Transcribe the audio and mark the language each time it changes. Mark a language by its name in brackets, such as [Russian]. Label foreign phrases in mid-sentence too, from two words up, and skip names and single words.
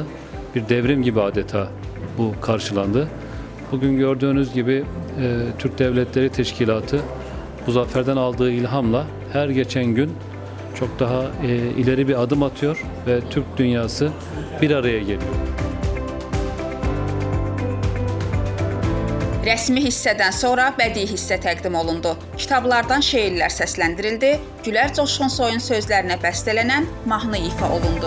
[Turkish] Bir devrim gibi adeta bu karşılandı. Bugün gördüğünüz gibi Türk Devletleri Teşkilatı bu zaferden aldığı ilhamla her geçen gün çok daha ileri bir adım atıyor ve Türk dünyası bir araya geliyor. [Azerbaijani] Rəsmi hissədən sonra bədii hissə təqdim olundu. Kitablardan şeirlər səsləndirildi, Gülər Coşkunsoyun sözlərinə bəstələnən mahnı ifa olundu.